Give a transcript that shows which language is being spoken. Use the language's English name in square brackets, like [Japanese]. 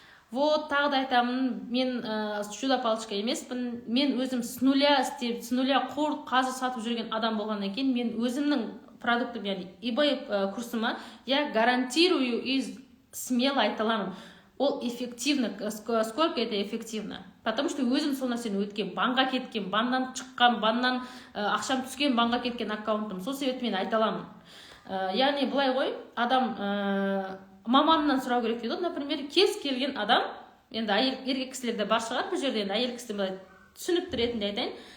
[Russian] Вот, [Kazakh] тағы да айтамын, мен [Russian] чудо-палочка [Kazakh] емеспін. Мен өзім [Russian] с нуля [Kazakh] істеп, с нуля қор қазы сатып жүрген адам болғаннан кейін, мен өзімнің продуктым, яғни eBay курсыма, [Russian] я гарантирую и смело [Kazakh] айта аламын. Ол [Russian] эффективно, сколько это эффективно. Потому что [Kazakh] өзім сол нәрсені өткен, банға кеткен, баннан шыққан, баннан ақшам түскен, банға кеткен аккаунтым. Сол себепті мен айта аламын. Яғни былай ғой, адам маманнан сұрау керек дейді. [Russian] Например, [Kazakh] кез келген адам, енді еркек кісілерде бар шығар, бұл жерде енді әйел кісілер былай түсінікті ретінде айтайын.